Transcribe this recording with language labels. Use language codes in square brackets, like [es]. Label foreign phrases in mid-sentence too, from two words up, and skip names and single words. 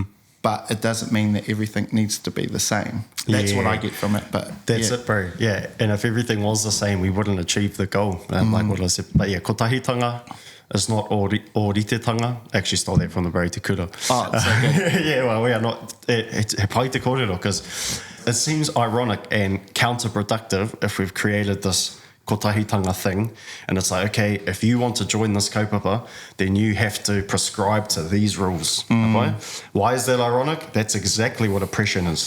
[en] But it doesn't mean that everything needs to be the same. That's what I get from it. But that's it, bro. Yeah, and if everything was the same, we wouldn't achieve the goal. Like what I said. But yeah, kotahitanga is not oritetanga. Actually stole that from the Barry Te Kura. Oh, it's so good. Yeah, well, we are not. It's [mi] pai te kōrero, [en] because it seems ironic and counterproductive if we've created this kotahitanga thing, and it's like, okay, if you want to join this kaupapa, then you have to prescribe to these rules. Right? Why is that ironic? That's exactly what oppression is.